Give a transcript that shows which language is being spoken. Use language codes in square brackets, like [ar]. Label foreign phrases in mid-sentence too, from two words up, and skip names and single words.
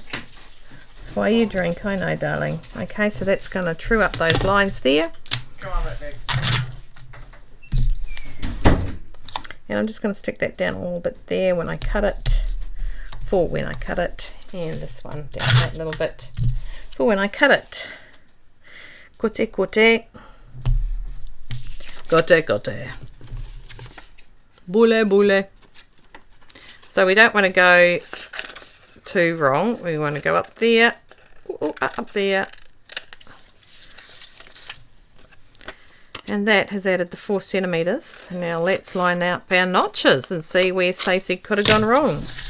[en] That's why you drink, I know, darling. Okay, so that's going to true up those lines there. Come on, Rick. And I'm just going to stick that down a little bit there when I cut it, for when I cut it, and this one down that little bit for when I cut it. Kote, kote. Kote, kote. Bule, bule. So we don't want to go too wrong. We want to go up there, up there. And that has added the 4 centimeters. Now let's line out our notches and see where Stacey could have gone wrong.